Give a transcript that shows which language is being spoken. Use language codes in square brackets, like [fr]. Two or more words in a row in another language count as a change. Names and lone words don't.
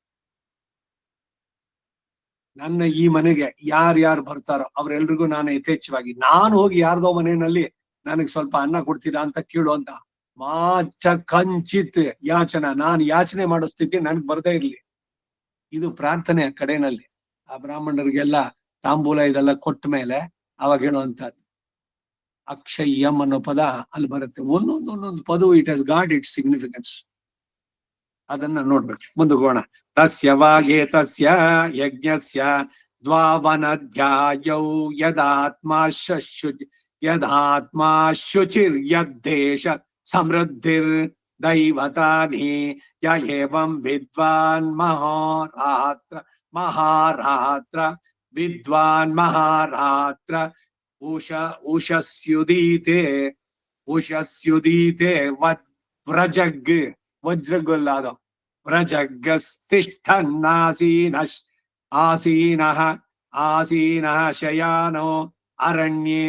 [kn] ನನ್ನ ಈ ಮನೆಗೆ ಯಾರ್ಯಾರು ಬರ್ತಾರೋ ಅವ್ರೆಲ್ರಿಗೂ ನಾನು ಯಥೇಚ್ಛವಾಗಿ, ನಾನು ಹೋಗಿ ಯಾರ್ದೋ ಮನೆಯಲ್ಲಿ ನನಗ್ ಸ್ವಲ್ಪ ಅನ್ನ ಕೊಡ್ತೀರಾ ಅಂತ ಕೇಳುವಂತ [sa] ಮಾಚ ಕಂಚಿತ್ ಯಾಚನ, [kn] ನಾನು ಯಾಚನೆ ಮಾಡೋ ಸ್ಥಿತಿ ನನ್ಗೆ ಬರ್ದೇ ಇರ್ಲಿ. ಇದು ಪ್ರಾರ್ಥನೆ ಕಡೆನಲ್ಲಿ. ಆ ಬ್ರಾಹ್ಮಣರಿಗೆಲ್ಲ ತಾಂಬೂಲ ಇದೆಲ್ಲ ಕೊಟ್ಟ ಮೇಲೆ ಅವಾಗ ಹೇಳುವಂತದ್ದು ಅಕ್ಷಯ್ಯಂ ಅನ್ನೋ ಪದ ಅಲ್ಲಿ ಬರುತ್ತೆ. ಒಂದೊಂದು ಪದವು [en] it has got its significance. [kn] ಅದನ್ನ ನೋಡ್ಬೇಕು. [sa] ಮುಂದಕ್ಕೆ ತಸ್ಯ ವಾಗೇ ತಸ್ಯ ಯಜ್ಞಸ್ಯ ದ್ವಾವನಧ್ಯಾಯೌ ಯದಾತ್ಮ ಶುಚಿರ್ಯದ್ದೇಶ ಸಮೃದ್ಧಿರ್ ದೈವತಾನಿ ಯ ಏವಂ ವಿದ್ವಾನ್ ಮಹಾರಾತ್ರ ವಿದ್ವಾನ್ ಮಹಾರಾತ್ರ ಉಷಸ್ಯುದೀತೆ ವ್ರಜಗ್ ವಜ್ರಗೊಲ್ಲಾದ ಆಸೀನಃ ಶಯಾನೋ ಅರಣ್ಯೇ.